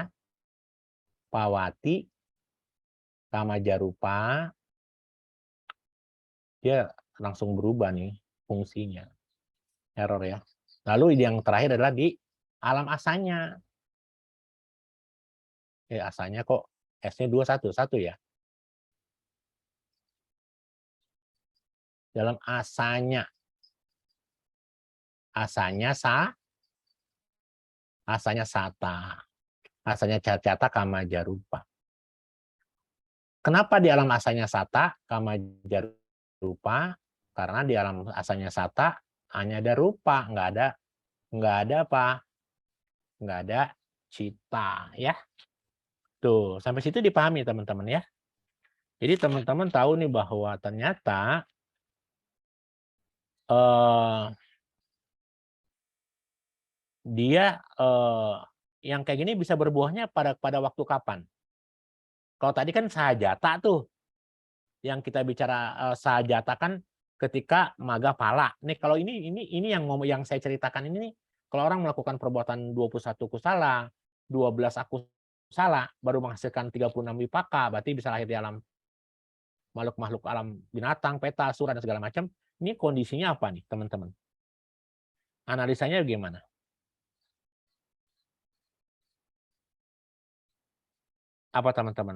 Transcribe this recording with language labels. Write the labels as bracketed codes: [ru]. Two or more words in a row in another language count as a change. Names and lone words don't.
[pi] Pawati kama jarupa, [id] dia langsung berubah nih fungsinya. Error ya. Lalu yang terakhir adalah di alam asanya. Asanya kok S-nya 211 ya. Dalam asanya. [pi] Asanya sata. Asanya cata kama jarupa. [id] Kenapa di alam [pi] asanya sata kama jarupa? [id] Karena di alam [pi] asanya sata [id] hanya ada rupa, nggak ada apa? Nggak ada cita, ya. Tuh, sampai situ dipahami teman-teman ya. Jadi teman-teman tahu nih bahwa ternyata dia yang kayak gini bisa berbuahnya pada waktu kapan? Kalau tadi kan sahajata tuh, yang kita bicara sahajata kan ketika [pi] maga pala. [id] Nih kalau ini yang saya ceritakan ini nih, kalau orang melakukan perbuatan 21 kusala, 12 akusala, baru menghasilkan 36 wipaka, berarti bisa lahir di alam makhluk-makhluk alam binatang, peta, sura dan segala macam. Ini kondisinya apa nih, teman-teman? Analisanya bagaimana? Apa teman-teman?